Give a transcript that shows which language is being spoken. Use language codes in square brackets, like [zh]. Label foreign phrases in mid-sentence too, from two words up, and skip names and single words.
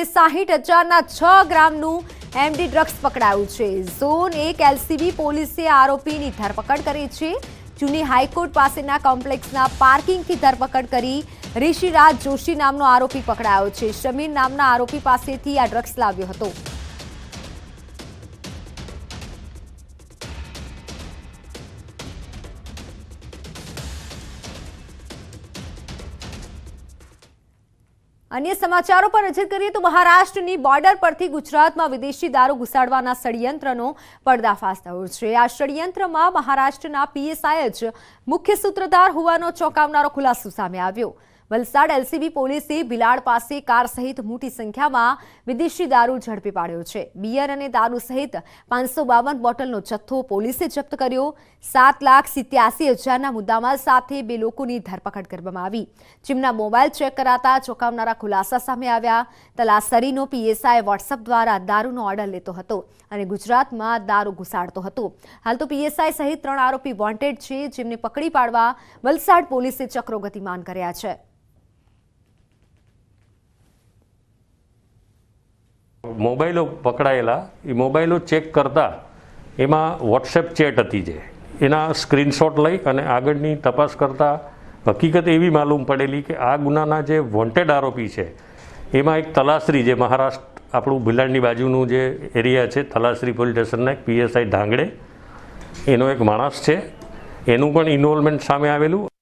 [gu] 60,000ના 6 ગ્રામનું એમડી ડ્રગ્સ પકડાયું છે। ઝોન 1 એલસીબી પોલીસે આરોપીની ધરપકડ કરી છે। જૂની હાઈકોર્ટ પાસેના કોમ્પ્લેક્સના પાર્કિંગથી ધરપકડ કરી ઋષિરાજ જોશી નામનો આરોપી પકડાયો છે। શમીર નામના આરોપી પાસેથી આ ડ્રગ્સ લાવ્યો હતો। અન્ય સમાચારો પર નજર કરીએ તો મહારાષ્ટ્ર બોર્ડર પર ગુજરાતમાં વિદેશી દારૂ ઘુસાડવાના ષડ્યંત્રનો પર્દાફાશ થયો છે। આ ષડ્યંત્રમાં મહારાષ્ટ્રના પીએસઆઈ જ મુખ્ય સૂત્રધાર હોવાનો ચોંકાવનારો ખુલાસો સામે આવ્યો। વલસાડ એલસીબી પોલીસે ભીલાડ પાસે કાર સહિત મોટી સંખ્યામાં વિદેશી દારૂ ઝડપી પાડ્યો છે। બિયર અને દારૂ સહિત 552 બોટલનો જથ્થો પોલીસે જપ્ત કર્યો। 7,87,000ના મુદ્દામાલ સાથે 2 લોકોની ધરપકડ કરવામાં આવી, જેમના મોબાઇલ ચેક કરાતા ચોંકાવનારા ખુલાસા સામે આવ્યા। તલાસરીનો પીએસઆઈ વોટ્સએપ દ્વારા દારૂનો ઓર્ડર લેતો હતો અને ગુજરાતમાં દારૂ ઘુસાડતો હતો। હાલ તો પીએસઆઈ સહિત 3 આરોપી વોન્ટેડ છે, જેમને પકડી પાડવા વલસાડ પોલીસે ચક્રો ગતિમાન કર્યા છે। મોબાઈલો પકડાયેલા એ મોબાઈલો ચેક કરતા એમાં વોટ્સએપ ચેટ હતી, જે એના સ્ક્રીનશોટ લઈ અને આગળની તપાસ કરતા હકીકત એવી માલુમ પડેલી કે આ ગુનાના જે વોન્ટેડ આરોપી છે એમાં એક તલાસરી, જે મહારાષ્ટ્ર આપણું ભીલાડની બાજુનું જે એરિયા છે, તલાસરી પોલીસ સ્ટેશનના એક પીએસઆઈ ઢાંગડે એનો એક માણસ છે, એનું પણ ઇન્વોલ્વમેન્ટ સામે આવેલું।